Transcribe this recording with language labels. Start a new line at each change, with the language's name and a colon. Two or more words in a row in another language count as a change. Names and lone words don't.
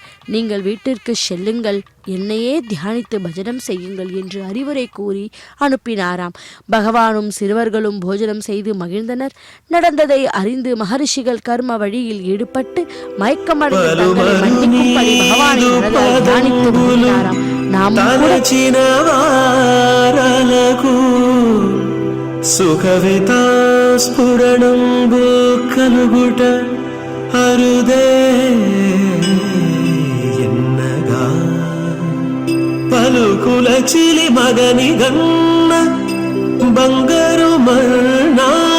Tamil: நீங்கள் வீட்டிற்கு செல்லுங்கள், என்னையே தியானித்து பஜனம் செய்யுங்கள் என்று அறிவுரை கூறி அனுப்பினாராம். பகவானும் சிறுவர்களும் போஜனம் செய்து மகிழ்ந்தனர். நடந்ததை அறிந்து மகரிஷிகள் கர்ம வழியில் ஈடுபட்டு மயக்கமடைந்து தங்களை மன்னிக்கும்படி பகவானை மனதால் தியானித்து மகிழ்ந்தாராம்.
Telugu: సుఖవితా స్ఫురణంబు కలుగుట అరుదే ఎన్నగా పలుకుల చిలి మగని గన్న బంగారు మన్నా